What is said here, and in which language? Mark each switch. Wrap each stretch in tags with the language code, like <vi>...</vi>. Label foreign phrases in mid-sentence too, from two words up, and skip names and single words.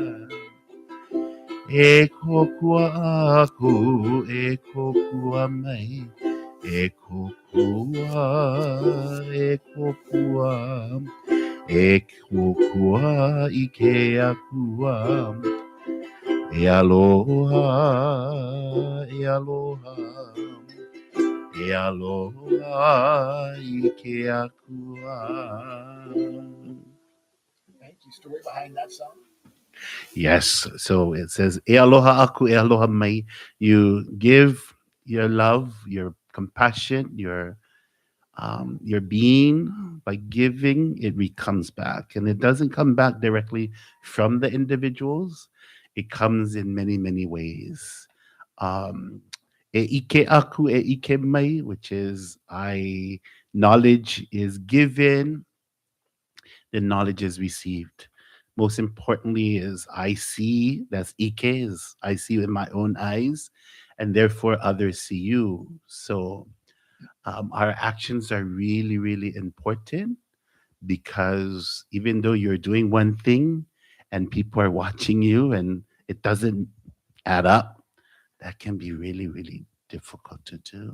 <haw>E kokua aku, e kokua mai, e kokua, e kokua, e kokua ike akua. E aloha, e aloha, e aloha ike akua.</haw> <en>Thank you. Story behind that song? Yes. So it says,</en> <haw>E aloha aku, e aloha mai.</haw> <en>You give your love, your compassion, your being. By giving, it comes back. And it doesn't come back directly from the individuals, it comes in many, many ways.</en> <haw>Um, e ike aku, e ike mai,</haw> <en>which is knowledge is given, then knowledge is received. Most importantly is I see, that's Ike, is I see with my own eyes, and therefore others see you. So our actions are really, really important, because even though you're doing one thing and people are watching you and it doesn't add up, that can be really, really difficult to do.</en>